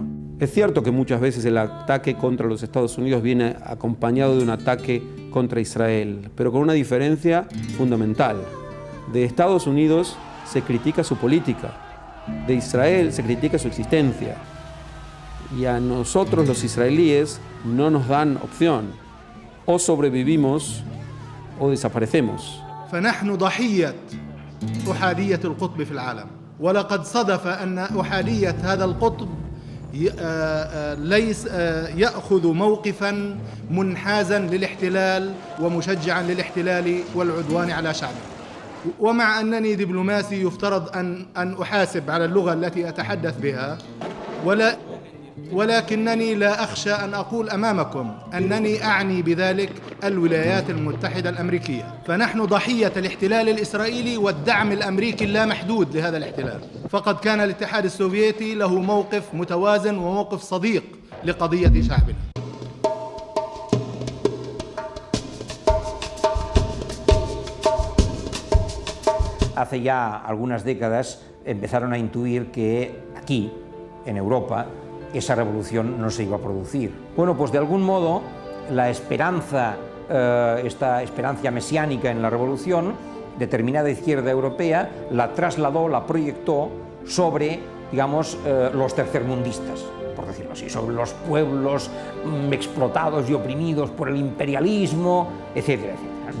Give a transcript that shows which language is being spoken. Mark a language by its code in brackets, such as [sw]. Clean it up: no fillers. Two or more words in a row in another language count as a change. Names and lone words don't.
[es] Es cierto que muchas veces el ataque contra los Estados Unidos viene acompañado de un ataque contra Israel, pero con una diferencia fundamental. De Estados Unidos se critica su política, de Israel se critica su existencia, y a nosotros los israelíes no nos dan opción, o sobrevivimos o desaparecemos. [ar] فنحن ضحية أحادية القطب في العالم ولقد صدف أن أحادية هذا القطب ليس يأخذ موقفا منحازا للاحتلال ومشجعا للاحتلال والعدوان على شعبه ومع أنني دبلوماسي يفترض أن أحاسب على اللغة التي أتحدث بها ولكنني لا أخشى أن أقول أمامكم أنني أعني بذلك الولايات المتحدة الأمريكية فنحن ضحية الاحتلال الإسرائيلي والدعم الأمريكي اللامحدود لهذا الاحتلال فقد كان الاتحاد السوفيتي له موقف متوازن وموقف صديق لقضية شعبنا. [es] Hace ya algunas décadas empezaron a intuir que aquí, en Europa, esa revolución no se iba a producir. Bueno, pues de algún modo la esperanza, esta esperanza mesiánica en la revolución, determinada izquierda europea, la trasladó, la proyectó sobre, digamos, los tercermundistas, por decirlo así, sobre los pueblos explotados y oprimidos por el imperialismo, etcétera, etcétera.